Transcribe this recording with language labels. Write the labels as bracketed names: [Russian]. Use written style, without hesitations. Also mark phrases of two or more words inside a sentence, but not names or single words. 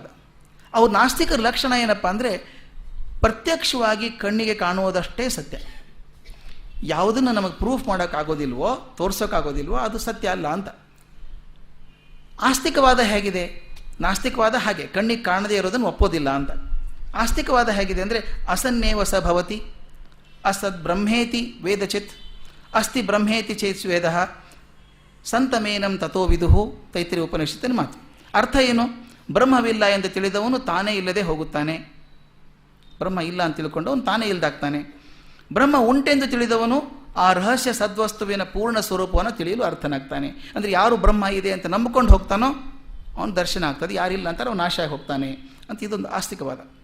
[Kannada] ಅವ್ರ ನಾಸ್ತಿಕರ ಲಕ್ಷಣ ಏನಪ್ಪ ಅಂದರೆ, ಪ್ರತ್ಯಕ್ಷವಾಗಿ ಕಣ್ಣಿಗೆ ಕಾಣುವುದಷ್ಟೇ ಸತ್ಯ, ಯಾವುದನ್ನು ನಮಗೆ ಪ್ರೂಫ್ ಮಾಡೋಕ್ಕಾಗೋದಿಲ್ವೋ, ತೋರ್ಸೋಕ್ಕಾಗೋದಿಲ್ವೋ ಅದು ಸತ್ಯ ಅಲ್ಲ ಅಂತ. ಆಸ್ತಿಕವಾದ ಹೇಗಿದೆ? ನಾಸ್ತಿಕವಾದ ಹಾಗೆ ಕಣ್ಣಿಗೆ ಕಾಣದೇ ಇರೋದನ್ನು ಒಪ್ಪೋದಿಲ್ಲ ಅಂತ. ಆಸ್ತಿಕವಾದ ಹೇಗಿದೆ ಅಂದರೆ, [Sanskrit] ಅಸನ್ನೇವ ಸ ಭವತಿ, ಅಸದ್ ಬ್ರಹ್ಮೇತಿ ವೇದಚಿತ್, ಅಸ್ತಿ ಬ್ರಹ್ಮೇತಿ ಚೇತ್ ವೇದ, ಸಂತಮೇನಂ ತಥೋ ವಿದುಹು, [Kannada] ತೈತ್ರಿ ಉಪನಿಷತ್ತಿನ ಮಾತು. ಅರ್ಥ ಏನು? ಬ್ರಹ್ಮವಿಲ್ಲ ಎಂದು ತಿಳಿದವನು ತಾನೇ ಇಲ್ಲದೆ ಹೋಗುತ್ತಾನೆ. ಬ್ರಹ್ಮ ಇಲ್ಲ ಅಂತ ತಿಳ್ಕೊಂಡವನು ತಾನೇ ಇಲ್ದಾಗ್ತಾನೆ. ಬ್ರಹ್ಮ ಉಂಟೆಂದು ತಿಳಿದವನು ಆ ರಹಸ್ಯ ಸದ್ವಸ್ತುವಿನ ಪೂರ್ಣ ಸ್ವರೂಪವನ್ನು ತಿಳಿಯಲು ಅರ್ಥನಾಗ್ತಾನೆ. ಅಂದರೆ ಯಾರು ಬ್ರಹ್ಮ ಇದೆ ಅಂತ ನಂಬಿಕೊಂಡು ಹೋಗ್ತಾನೋ ಅವನು ದರ್ಶನ ಆಗ್ತದೆ, ಯಾರಿಲ್ಲ ಅಂತಾರೆ ಅವನು ನಾಶ ಆಗಿ ಹೋಗ್ತಾನೆ ಅಂತ ಇದೊಂದು ಆಸ್ತಿಕವಾದ.